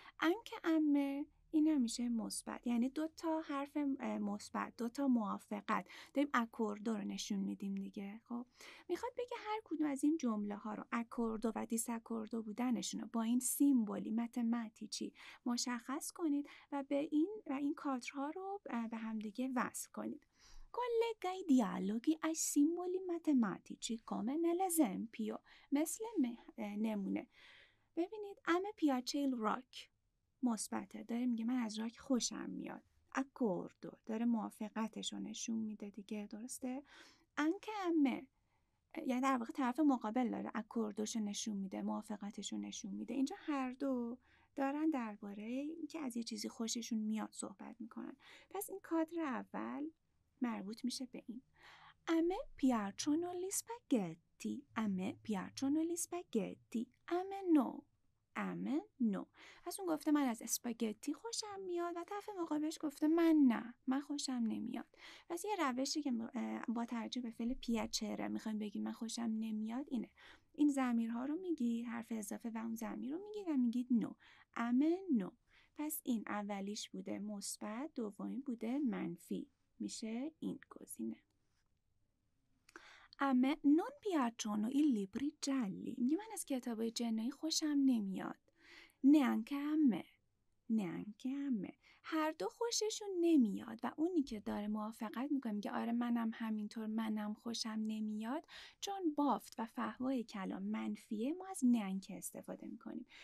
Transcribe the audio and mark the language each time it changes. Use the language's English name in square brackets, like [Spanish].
[Persian] انکه امه این هم میشه مثبت، یعنی 2 تا حرف مثبت، 2 تا موافقت، داریم اکوردو رو نشون میدیم دیگه. خب میخواد بگه هر کدوم از این جمله ها رو اکوردو و دیس اکوردو بودنشون رو با این سیمبولی متماتیکی مشخص کنید و به این کادرها رو به همدیگه وصل کنید. [Italian] Collega i dialoghi ai simboli matematici come nell'esempio. [Persian] مثل نمونه. ببینید ام پیاچه راک مثبته، داره میگه من از راک خوشم میاد. اکوردو داره موافقتش رو نشون میده دیگه، درسته؟ انکه امه یعنی در واقع طرف مقابل داره اکوردوش نشون میده، موافقتش رو نشون میده. اینجا هر دو دارن درباره اینکه از یه چیزی خوششون میاد صحبت میکنن. پس این کادر اول مربوط میشه به این. [Italian] A me piacciono gli spaghetti. A me piacciono gli spaghetti. A me no. A me no. [Persian] پس اون گفته من از اسپاگتی خوشم میاد و طرف مقابلش گفته من نه، من خوشم نمیاد. پس یه روشی که با توجه به فعل پیاچره میخوایم بگیم من خوشم نمیاد اینه. این ضمیرها رو میگی، حرف اضافه و اون ضمیر رو میگی و میگید نو. ام نو. پس این اولیش بوده مثبت، دومی بوده منفی. میشه این گزینه. [Italian] A me non piacciono i libri gialli. [Persian] میگه من از کتابای جنایی خوشم نمیاد. [Italian] neanche a me. neanche a me. [Persian] هر دو خوششون نمیاد و اونی که داره موافقت میکنه میگه آره منم همینطور، منم خوشم نمیاد، چون بافت و فحوای کلام منفیه ما از neanche استفاده میکنیم.